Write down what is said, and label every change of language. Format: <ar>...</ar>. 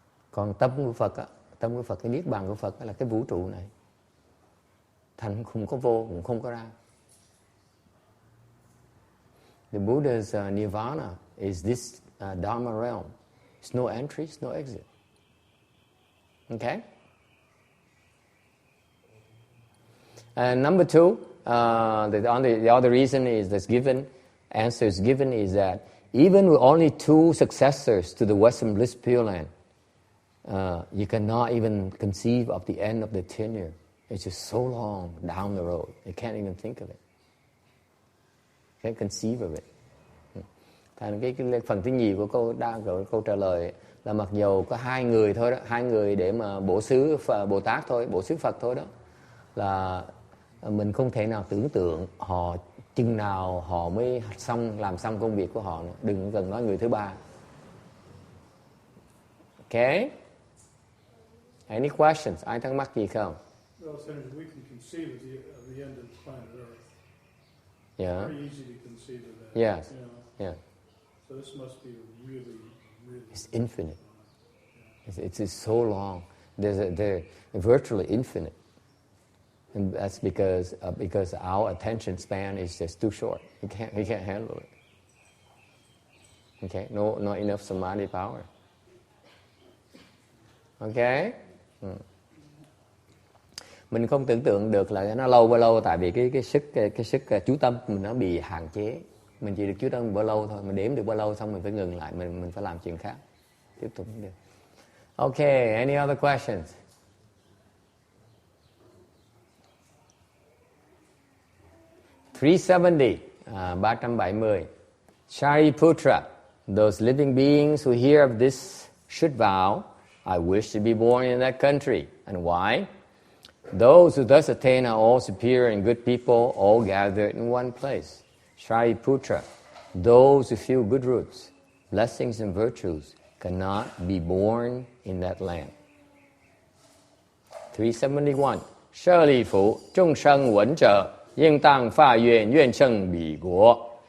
<vi>Còn tâm của Phật cái niết bàn của Phật là cái vũ trụ này, thành không có vô cũng không có ra.</vi> <en>The Buddha's nirvana is this Dharma realm. It's no entry, it's no exit. Okay? And number two, the other reason is answer is given is that even with only 2 successors to the Western Bliss Pureland, you cannot even conceive of the end of the tenure. It's just so long down the road. You can't even think of it. Can't conceive of it.</en> <vi>Thành cái phần thứ nhì của câu trả lời là mặc dầu có 2 người thôi đó, 2 người để mà bổ xứ Bồ Tát thôi, bổ xứ Phật thôi đó, là mình không thể nào tưởng tượng họ chừng nào họ mới làm xong công việc của họ nữa. Đừng cần nói người thứ ba.</vi> <en>Okay? Any questions?</en> <vi>Ai thắc mắc gì không?</vi> <en>Well, Senator, we can conceive of the end of planet Earth. Yeah. Very easy to conceive of that. Yes. You know? Yeah. So this must be really, really. It's infinite. It's so long. They're virtually infinite, and that's because our attention span is just too short. We can't handle it. Okay, not enough samadhi power. Okay.</en> <vi>Mình không tưởng tượng được là nó lâu bao lâu, tại vì cái sức chú tâm mình nó bị hạn chế. Mình chỉ được chú tâm bao lâu thôi, mình đếm được bao lâu xong mình phải ngừng lại, mình phải làm chuyện khác, tiếp tục được.</vi> <en>Okay, any other questions? (370) 370. Shariputra, those living beings who hear of this should vow, I wish to be born in that country. And why? Those who thus attain are all superior and good people, all gathered in one place. Shariputra, those who feel good roots, blessings and virtues, cannot be born in that land. 371.</en> <zh>舍利弗，众生闻者，应当发愿，愿胜彼国。</zh>